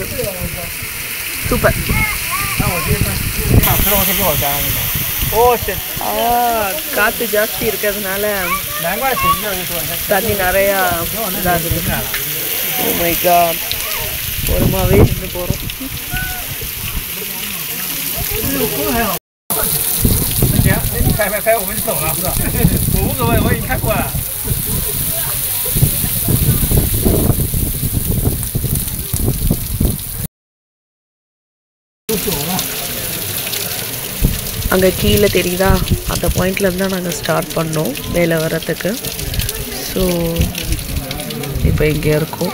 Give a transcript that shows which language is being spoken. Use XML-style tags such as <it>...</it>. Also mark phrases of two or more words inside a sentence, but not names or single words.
<ta>சூப்பர். காற்று ஜாஸ்தி இருக்கிறதுனால தண்ணி நிறையா இதாகுது.</ta> <en>oh my god,</en> <ta>ஓரமாகவே நின்று போகிறோம்.</ta> <zh>拍，我们走了，是吧？我无所谓，我已经看过了。</zh> <ta>அங்கே கீழே தெரியுதா, அந்த பாயிண்ட்லேருந்து தான் நாங்கள் ஸ்டார்ட் பண்ணோம் மேலே வர்றதுக்கு. ஸோ இப்போ இங்கே இருக்கோம்.</ta>